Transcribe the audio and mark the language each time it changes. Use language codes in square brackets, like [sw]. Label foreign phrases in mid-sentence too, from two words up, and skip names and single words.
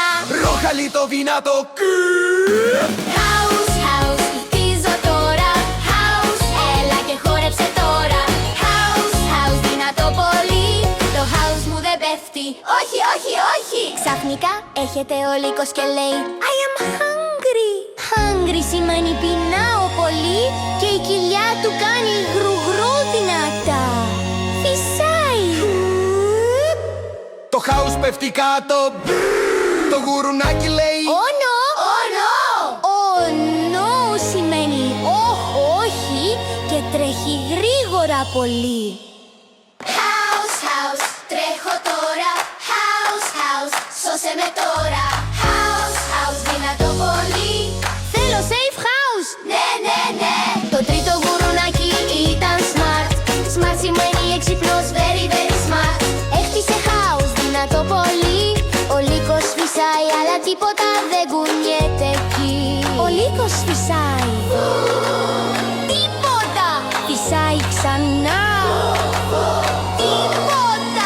[el] Ροχαλί το δυνατό. [en] House, house, [el] χτίζω τώρα. House, έλα και χόρεψε τώρα. [en] House, house, [el] δυνατό πολύ. Το house μου δεν πέφτει. Όχι, όχι, όχι. Ξαφνικά έχετε ο λύκος και λέει [en] I am hungry. [el] Hungry σημαίνει πεινάω πολύ. Και η κοιλιά του κάνει γρουγρού δυνατά. Φυσάει. Το house πέφτει κάτω. Το γουρουνάκι λέει [en] Oh no! Oh no! Oh no [el] σημαίνει όχι και τρέχει γρήγορα πολύ. [en] House, house, [el] τρέχω τώρα. [en] House, house, [el] σώσε με τώρα. [en] House, house, [el] δυνατό πολύ. Θέλω [en] safe house. [el] Ναι, ναι, ναι. Το τρίτο γουρουνάκι ήταν smart. Smart σημαίνει έξυπνος, [en] very, very smart. [el] Έχτισε house, δυνατό πολύ. Ο λύκος φυσάει, αλλά τίποτα δεν κουνιέται εκεί. Ο λύκος φυσάει. Τίποτα! Φυσάει ξανά. Τίποτα!